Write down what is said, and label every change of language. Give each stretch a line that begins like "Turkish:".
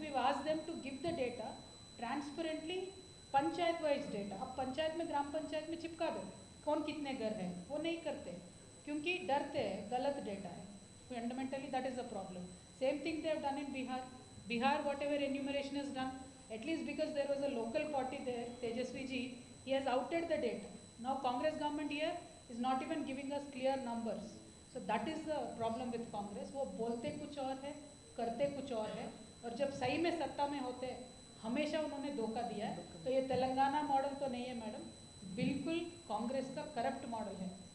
English: We've asked them to give the data transparently,
Hindi: panchayat wise data. अब पंचायत में, ग्राम पंचायत में चिपका दो कौन कितने घर हैं. वो नहीं करते क्योंकि डरते हैं, गलत डेटा है.
English: Fundamentally, that is the problem. Same thing they have done in Bihar. Bihar, whatever enumeration is done, at least because there was a local party there, Tejasvi ji, he has outed the data. Now Congress government here is not even giving us clear numbers. So that is the problem with Congress.
Hindi: वो बोलते कुछ और है, करते कुछ और है, और जब सही में सत्ता में होते हैं हमेशा उन्होंने धोखा दिया है. तो ये तेलंगाना मॉडल तो नहीं है मैडम, बिल्कुल कांग्रेस का करप्ट मॉडल है.